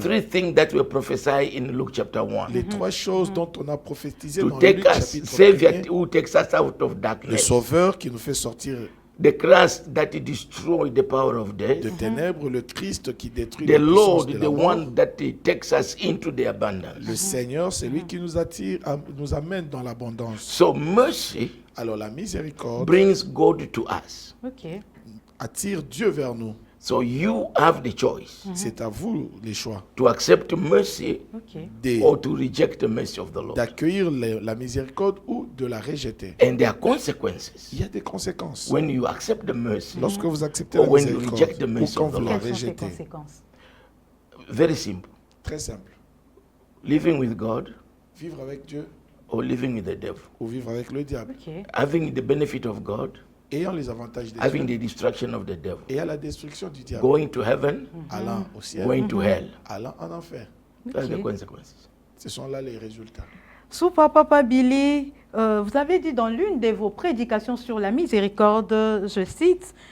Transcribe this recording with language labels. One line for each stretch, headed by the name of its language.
English: three things that were prophesied in Luke chapter 1.
French: Les trois choses dont on a prophétisé
English: To
French: dans
English: take
French: Luc
English: us,
French: chapitre
English: Savior
French: 1,
English: who takes us out of
French: le
English: darkness.
French: Sauveur qui nous fait sortir
English: The Christ that destroys the power of death.
French: de ténèbres, le Christ qui détruit
English: The
French: la puissance
English: Lord,
French: de
English: the
French: la mort.
English: one that takes us into the abundance.
French: Le Seigneur, c'est lui qui nous attire, nous amène dans l'abondance.
English: So mercy
French: Alors la miséricorde
English: brings God to us. Ok.
French: attire Dieu vers nous.
English: So you have the choice
French: C'est à vous les choix
English: to accept mercy Ok. or to reject the mercy of the Lord.
French: d'accueillir la miséricorde ou de la rejeter.
English: And there are consequences
French: Il y a des conséquences.
English: when you accept the mercy.
French: Lorsque vous acceptez
English: Or
French: la
English: when you reject the
French: miséricorde ou
English: mercy
French: quand
English: of the
French: vous la
English: Lord.
French: Quelles sont ces rejetez. conséquences?
English: Very simple.
French: Très simple.
English: Living with God
French: Vivre avec Dieu
English: or living with the devil.
French: ou vivre avec le diable. Ok.
English: Having the benefit of God,
French: Ayant les avantages de
English: having
French: Dieu
English: the destruction of the devil.
French: et à la destruction du diable.
English: Going to heaven,
French: Allant au ciel,
English: going to hell.
French: allant en enfer.
English: That's the Ok. consequences.
French: Ce sont là les résultats. Soupa Papa Billy, vous avez dit dans l'une de vos prédications sur la miséricorde, je cite,